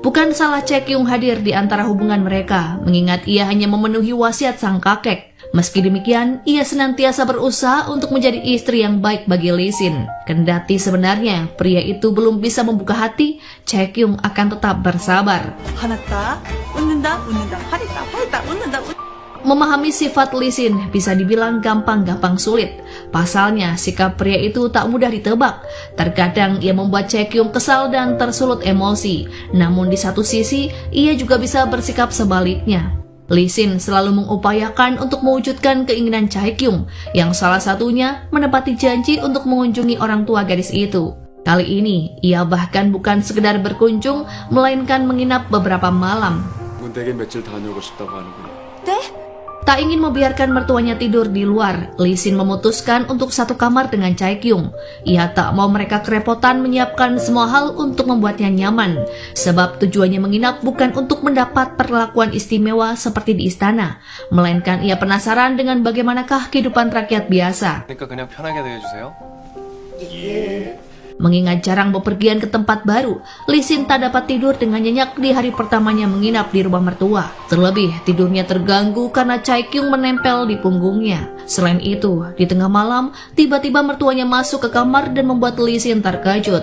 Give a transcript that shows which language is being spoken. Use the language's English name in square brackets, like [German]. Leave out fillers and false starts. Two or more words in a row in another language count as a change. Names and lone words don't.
[Indonesian] Bukan salah Chae-kyung hadir di antara hubungan mereka, mengingat ia hanya memenuhi wasiat sang kakek. Meski demikian, ia senantiasa berusaha untuk menjadi istri yang baik bagi Lee Sin. Kendati sebenarnya pria itu belum bisa membuka hati, Chae-kyung akan tetap bersabar. [Korean] 화났다 웃는다 화냈다 웃는다 [Indonesian] Memahami sifat Lee Sin bisa dibilang gampang-gampang sulit. Pasalnya, sikap pria itu tak mudah ditebak. Terkadang ia membuat Chae-kyung kesal dan tersulut emosi. Namun di satu sisi, ia juga bisa bersikap sebaliknya. Lee Sin selalu mengupayakan untuk mewujudkan keinginan Chae-kyung, yang salah satunya menepati janji untuk mengunjungi orang tua gadis itu. Kali ini, ia bahkan bukan sekedar berkunjung, melainkan menginap beberapa malam. [Korean] 문댁에 며칠 다녀오고 싶다고 하는군요. [Indonesian] Tak ingin membiarkan mertuanya tidur di luar, Lee Sin memutuskan untuk satu kamar dengan Chae-kyung. Ia tak mau mereka kerepotan menyiapkan semua hal untuk membuatnya nyaman, sebab tujuannya menginap bukan untuk mendapat perlakuan istimewa seperti di istana, melainkan ia penasaran dengan bagaimanakah kehidupan rakyat biasa. [Korean] 그러니까 그냥 편하게 대해주세요. [Indonesian] Mengingat jarang bepergian ke tempat baru, Lee Sin tak dapat tidur dengan nyenyak di hari pertamanya menginap di rumah mertua. Terlebih, tidurnya terganggu karena Chae-kyung menempel di punggungnya. Selain itu, di tengah malam, tiba-tiba mertuanya masuk ke kamar dan membuat Lee Sin terkejut.